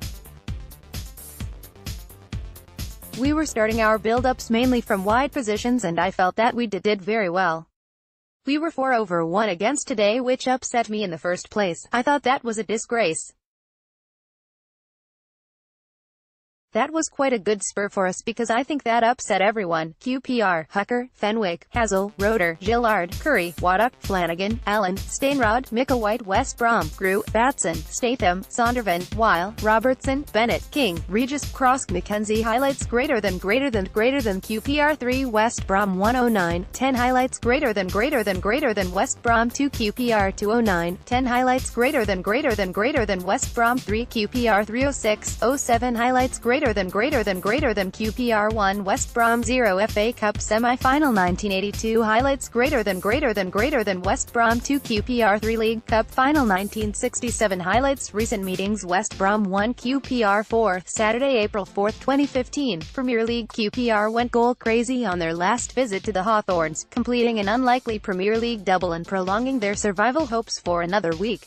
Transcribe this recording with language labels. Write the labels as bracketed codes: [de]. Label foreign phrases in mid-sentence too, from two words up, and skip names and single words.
[en] We were starting our build-ups mainly from wide positions and I felt that we did very well. We were 4-over-1 against today, which upset me in the first place. I thought that was a disgrace. That was quite a good spur for us because I think that upset everyone. QPR, Hucker, Fenwick, Hazel, Roeder, Gillard, Curry, Waddock, Flanagan, Allen, Stainrod, Micklewhite, West Brom, Grew, Batson, Statham, Sondervan, Weil, Robertson, Bennett, King, Regis, Cross, McKenzie. Highlights greater than QPR 3 West Brom 109, 10 highlights greater than West Brom 2 QPR 209, 10 highlights greater than West Brom 3 QPR 306, 07 highlights greater than QPR 1 West Brom 0 FA Cup Semi-Final 1982 highlights greater than West Brom 2 QPR 3 League Cup Final 1967 highlights recent meetings West Brom 1 QPR 4 Saturday, April 4, 2015 Premier League QPR went goal crazy on their last visit to the Hawthorns, completing an unlikely Premier League double and prolonging their survival hopes for another week.